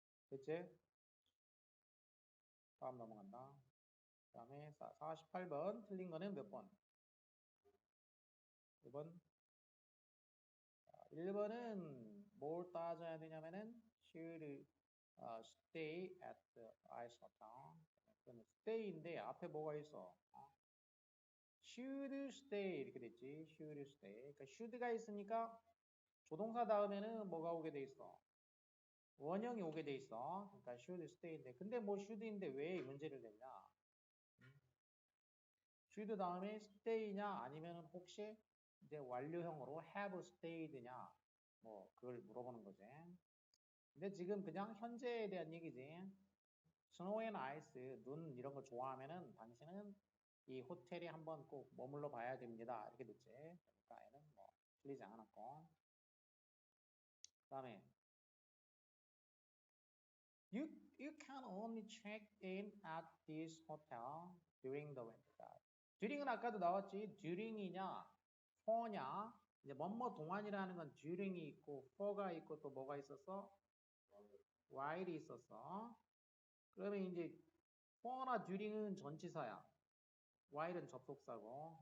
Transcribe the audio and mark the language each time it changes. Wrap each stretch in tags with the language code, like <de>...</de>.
<ko>됐지? 다음 넘어간다. 그 다음에 48번 틀린 거는 몇 번? 1번. 1번은 뭘 따져야 되냐면은</ko> <en>should stay at the ice hotel.</en> <ko>그러면 stay인데 앞에 뭐가 있어? should stay 이렇게 됐지. should stay. 그러니까 should가 있으니까 조동사 다음에는 뭐가 오게 돼 있어? 원형이 오게 돼 있어. 그러니까 should stay인데 근데 뭐 should인데 왜 문제를 냈냐? should 다음에 stay냐 아니면 혹시 이제 완료형으로 have stayed냐 뭐 그걸 물어보는 거지. 근데 지금 그냥 현재에 대한 얘기지. 스노우 앤 아이스, 눈 이런 거 좋아하면은 당신은 이 호텔에 한번 꼭 머물러 봐야 됩니다. 이렇게 됐지. 그러니까 얘는 뭐 틀리지 않았고. 그 다음에</ko> <en>you, you can only check in at this hotel during the winter.</en> <ko>during은 아까도 나왔지. during이냐, for냐. 이제 뭐뭐 동안이라는 건 during이 있고 for가 있고 또 뭐가 있었어? while이 있었어. 그러면 이제 for나 during은 전치사야. while은 접속사고.</ko>